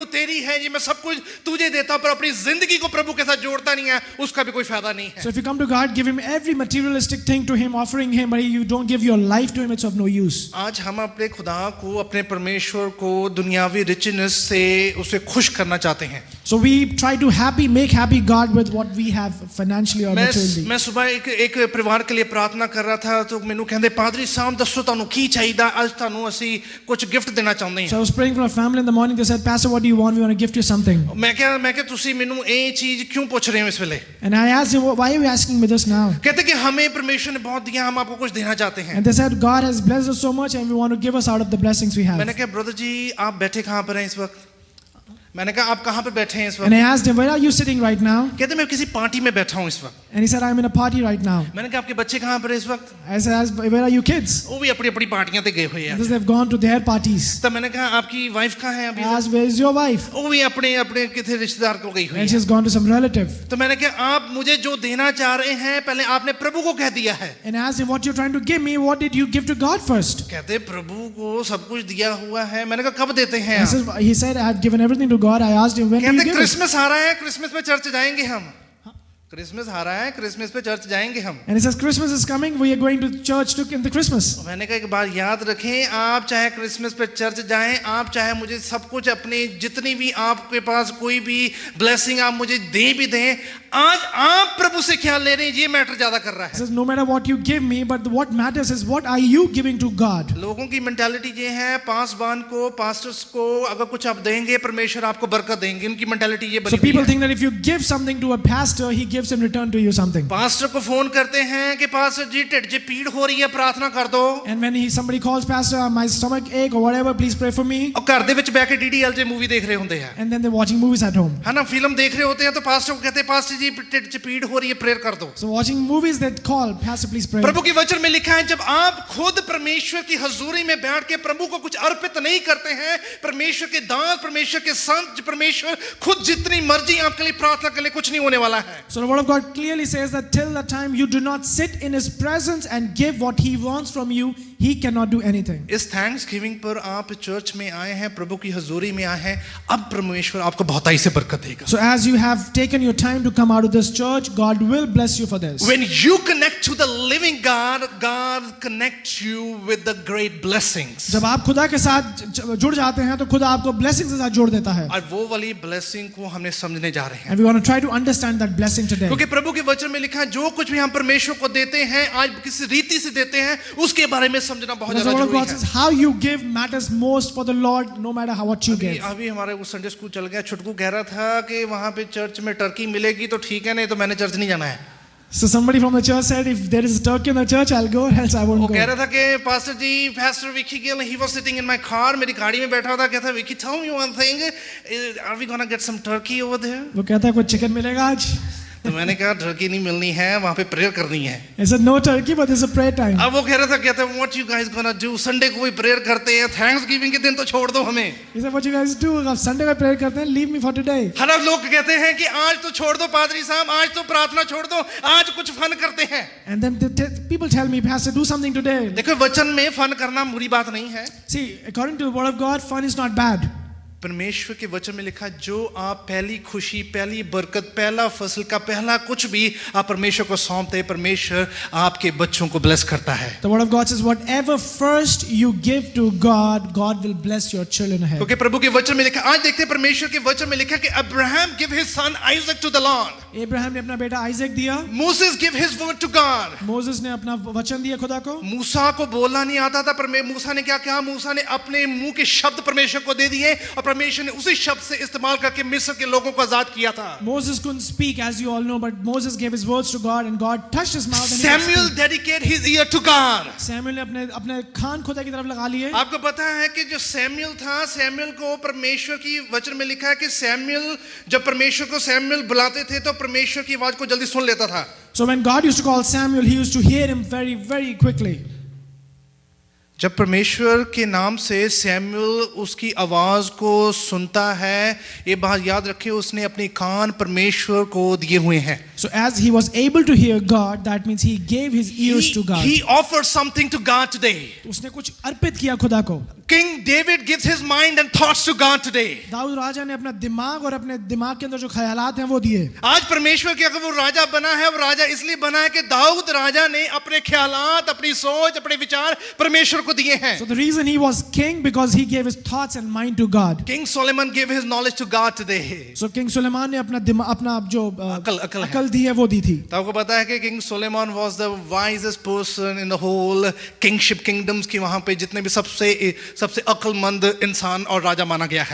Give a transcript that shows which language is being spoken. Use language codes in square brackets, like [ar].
[hi] तेरी है, ये मैं सब कुछ तुझे देता हूं, पर अपनी जिंदगी को प्रभु के साथ जोड़ता नहीं है, उसका भी कोई फायदा नहीं है. [en] So if you come to God, give him every materialistic thing to him, offering him, but you don't give your life to him, it's of no use. [hi] आज हम अपने खुदा को, अपने परमेश्वर को दुनियावी रिचनेस से उसे खुश करना चाहते हैं. [en] So we try to make happy God with what we have financially or materially. [hi] मैं सुबह एक परिवार के लिए प्रार्थना कर रहा था, तो मैंने कहते पादरी साहब दसो [pa] ਤੁਹਾਨੂੰ ਕੀ ਚਾਹੀਦਾ, ਅੱਜ ਤੁਹਾਨੂੰ ਅਸੀਂ ਕੁਝ ਗਿਫਟ ਦੇਣਾ ਚਾਹੁੰਦੇ ਹਾਂ. [en] So I was praying for a family in the morning. They said, Pastor, what do you want? We want to gift you something. [pa] मैं ਕਿਹਾ ਤੁਸੀਂ ਮੈਨੂੰ ਇਹ ਚੀਜ਼ ਕਿਉਂ ਪੁੱਛ ਰਹੇ ਹੋ ਇਸ ਵੇਲੇ? [en] And I asked him, why are you asking me this now? [hi] कहते कि हमें परमेश्वर ने बहुत दिया, हम आपको कुछ देना चाहते हैं. [en] And they said, God has blessed us so much and we want to give us out of the blessings we have. [hi] मैंने कहा ब्रदर जी आप बैठे कहाँ पर हैं इस वक्त? मैंने कहा आप कहाँ पे बैठे हैं इस वक्त? [en] And I asked him, where are you sitting right now? [hi] कहते मैं किसी पार्टी में बैठा हूँ इस वक्त. [en] And he said, I'm in a party right now. [hi] मैंने कहा आपके बच्चे कहाँ पर हैं इस वक्त? [en] I said, where are you kids? [hi] वो भी अपनी अपनी पार्टियां ते गए हुए हैं. [en] Because they've gone to their parties. [hi] तब मैंने कहा आपकी वाइफ कहाँ है अभी? [en] I asked, where is your wife? [hi] वो भी अपने अपने किसी रिश्तेदार को गई हुई [en] And [hi] है. [en] she's gone to some relative. [hi] तो मैंने कहा आप मुझे जो देना चाह रहे हैं पहले आपने प्रभु को कह दिया है. [en] And I asked him, what you're trying to give me, what did you give to God first? [hi] कहते प्रभु को सब कुछ दिया हुआ है. मैंने कहा कब देते हैं? [en] He said, I had given everything to God. I asked him, when do you [hi] कहते [en] give it? [hi] क्रिसमस आ रहा है, क्रिसमस पे चर्च जाएंगे हम. क्रिसमस आ रहा है, क्रिसमस पे चर्च जाएंगे हम. [en] And he says, Christmas is coming, we are going to church in the Christmas. [hi] मैंने कहा एक बात याद रखें, आप चाहे क्रिसमस पे चर्च जाएं, आप चाहे मुझे सब कुछ अपनी जितनी भी आपके पास कोई भी ब्लेसिंग आप मुझे दे भी दें, आज आप प्रभु से क्या ले रहे हैं ये मैटर ज्यादा कर रहा [en] He [hi] है. [en] says, no matter what you give me, but what matters is what are you giving to God? [hi] लोगों की मेंटालिटी ये है, पासवान को, पास्टर्स को अगर कुछ आप देंगे परमेश्वर आपको बरकत देंगे. उनकी मेंटालिटी ये [en] So [hi] बनी [en] people [hi] हुई है. [en] think that if you give something to a pastor, he gives in return to you something. [hi] Pastor को फोन करते हैं कि पास्टर जी ढिड में पीड़ हो रही है, प्रार्थना कर दो. [en] And when somebody calls, Pastor, my stomach ache or whatever, please pray for me. [hi] और [pa] घर दे विच [hi] बैठ के DDL मूवी देख रहे होंगे हैं, [en] And then they're watching movies at home. [hi] है ना, फिल्म देख रहे होते हैं, तो पास्टर को कहते हैं पास्टर जी ढिड में पीड़ हो रही है, प्रेयर कर दो. [en] So watching movies, they call, Pastor, please pray. [hi] प्रभु के वचन में लिखा है जब आप खुद परमेश्वर की हजूरी में बैठ के प्रभु को कुछ अर्पित नहीं करते हैं, परमेश्वर के दास, परमेश्वर के संत, परमेश्वर खुद जितनी मर्जी आपके लिए प्रार्थना कर ले, कुछ नहीं होने वाला है. [en] So the word of God clearly says that till the time you do not sit in his presence and give what he wants from you, he cannot do anything. [hi] इस थैंक्सगिविंग पर आप चर्च में आए हैं, प्रभु की हजूरी में आए हैं, अब परमेश्वर आपको बहुताई से बरकत देगा. [en] So as you have taken your time to come out of this church, God will bless you for this. When you connect to the living God, God connects you with the great blessings. [hi] जब आप खुदा के साथ जुड़ जाते हैं तो खुदा आपको blessings के साथ जोड़ देता है. और वो वाली ब्लेसिंग को हमने समझने जा रहे हैं. [en] And we want to try to understand that blessing today. [hi] क्योंकि प्रभु के वचन में लिखा है जो कुछ भी हम परमेश्वर को देते हैं, आज किस रीति से देते हैं, उसके बारे में समझना बहुत [en] Because the [hi] ज़्यादा [en] word of God [hi] जरूरी [en] says [hi] है. [en] how you give matters most for the Lord, no matter what you give. [hi] अभी हमारे वो संडे स्कूल चल गया, छुटकू कह रहा था कि वहाँ पे चर्च में टर्की मिलेगी तो ठीक है, नहीं तो मैंने चर्च नहीं जाना है. [en] So somebody from the church said, if there is a turkey in the church, I'll go, else I won't [hi] वो [en] go. [hi] कह रहा था कि pastor ji, [en] Pastor Vicky Gill, he was sitting in my car, [hi] मेरी गाड़ी में बैठा था, कहता [en] Vicky, tell me one thing, are we gonna get some turkey over there? [hi] वो कहता है कुछ चिकन मिलेगा आज? तो मैंने कहा टर्की नहीं मिलनी है, वहाँ पे प्रेयर करनी है. [en] He said no turkey, but there's a prayer time. [hi] अब वो कह रहा था, कहता है [en] what you guys gonna do? [hi] Sunday को भी प्रेयर करते हैं, थैंक्सगिविंग के दिन तो छोड़ दो हमें. [en] He said what you guys do? [hi] अब संडे में प्रेयर करते हैं, [en] leave me for today. [hi] हर लोग कहते हैं कि आज तो छोड़ दो पादरी साहब, आज तो प्रार्थना छोड़ दो, आज कुछ फन करते हैं. [en] And then people tell me, Pastor, do something today. [hi] देखो वचन में फन करना बुरी बात नहीं है. [en] See, according to the word of God, fun is not bad. [hi] परमेश्वर के वचन में लिखा जो आप पहली खुशी, पहली बरकत, पहला फसल का पहला कुछ भी आप परमेश्वर को सौंपते हैं, परमेश्वर आपके बच्चों को ब्लेस करता है. [en] The word of God says whatever first you give to God, God will bless your children ahead. [hi] क्योंकि प्रभु के वचन में लिखा, आज देखते हैं परमेश्वर के वचन में लिखा कि Abraham [en] give his son Isaac to the Lord. [hi] Abraham ने अपना बेटा आइजक दिया. [en] Moses give his word to God. [hi] Moses ने अपना वचन दिया खुदा को. मूसा को बोलना नहीं आता था, पर मूसा ने क्या किया? मूसा ने अपने मुंह के शब्द परमेश्वर को दे दिए और परमेश्वर ने उसी शब्द से इस्तेमाल करके मिस्र के लोगों को आजाद किया था. [en] Moses couldn't speak, as you all know, but Moses gave his words to God, and God touched his mouth. And Samuel dedicated his ear to God. [hi] Samuel ने अपने कान खुदा की तरफ लगा लिए. आपको पता है कि जो सैमुअल था, सैमुअल को परमेश्वर की वचन में लिखा है कि सैमुअल जब परमेश्वर को सैमुअल बुलाते थे तो परमेश्वर की आवाज को जल्दी सुन लेता था. [en] So when God used to call Samuel, he used to hear him very, very quickly. [hi] जब परमेश्वर के नाम से सैमुअल उसकी आवाज को सुनता है, ये बात याद रखिए, उसने अपने कान परमेश्वर को दिए हुए हैं. [en] So as he was able to hear God, that means he gave his ears to God. He offered something to God today. [hi] उसने कुछ अर्पित किया खुदा को. [en] King David gives his mind and thoughts to God today. [hi] Dawood राजा ने अपना दिमाग और अपने दिमाग के अंदर जो ख्यालात हैं वो दिए. आज परमेश्वर के अगर वो राजा बना है, वो राजा इसलिए बना है कि दाऊद राजा ने अपने ख्यालात, अपनी सोच, अपने विचार परमेश्वर को दिए हैं. [en] So the reason he was king because he gave his thoughts and mind to God. King Solomon gave his knowledge to God today. [hi] So King Suleiman ने अपना जो अकल दी है वो दी थी. तो आपको पता है कि [en] King Solomon was the wisest person in the whole kingship kingdoms [hi] की वहां पे जितने भी सबसे अक्लमंद इंसान और राजा माना गया है.